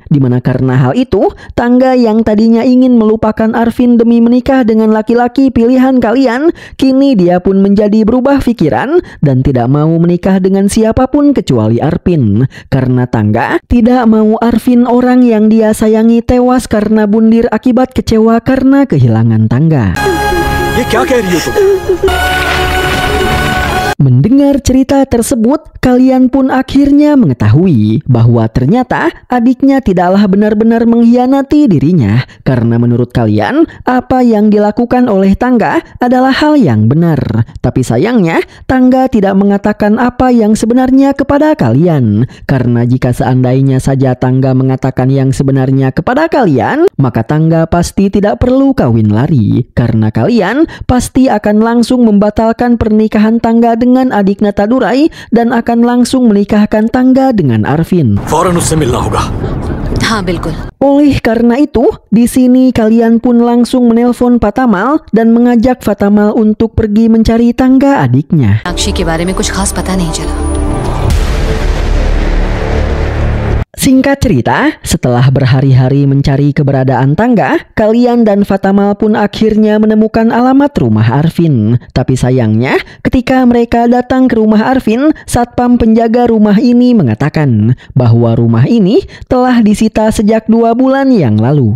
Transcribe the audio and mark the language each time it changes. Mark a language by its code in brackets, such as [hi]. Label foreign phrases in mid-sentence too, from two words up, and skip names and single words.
[id] Dimana karena hal itu, Tangga yang tadinya ingin melupakan Arvin demi menikah dengan laki-laki pilihan kalian, kini dia pun menjadi berubah pikiran dan tidak mau menikah dengan siapapun kecuali Arvin. Karena Tangga tidak mau Arvin orang yang dia sayangi tewas karena bundir akibat kecewa karena kehilangan Tangga. [hi] ये क्या कह रही हो तुम? [id] Mendengar cerita tersebut, kalian pun akhirnya mengetahui bahwa ternyata adiknya tidaklah benar-benar mengkhianati dirinya. Karena menurut kalian, apa yang dilakukan oleh Tangga adalah hal yang benar. Tapi sayangnya, Tangga tidak mengatakan apa yang sebenarnya kepada kalian. Karena jika seandainya saja Tangga mengatakan yang sebenarnya kepada kalian, maka Tangga pasti tidak perlu kawin lari. Karena kalian pasti akan langsung membatalkan pernikahan Tangga dengan adik Natadurai dan akan langsung menikahkan Tangga dengan Arvin. [hi] फौरन उससे मिलना होगा. हाँ बिल्कुल. [id] Oleh karena itu, di sini kalian pun langsung menelpon Patamal dan mengajak Patamal untuk pergi mencari Tangga adiknya. [hi] साक्षी के बारे में कुछ खास पता नहीं चला. [id] Singkat cerita, setelah berhari-hari mencari keberadaan Tangga, kalian dan Patamal pun akhirnya menemukan alamat rumah Arvin. Tapi sayangnya, ketika mereka datang ke rumah Arvin, satpam penjaga rumah ini mengatakan bahwa rumah ini telah disita sejak 2 bulan yang lalu.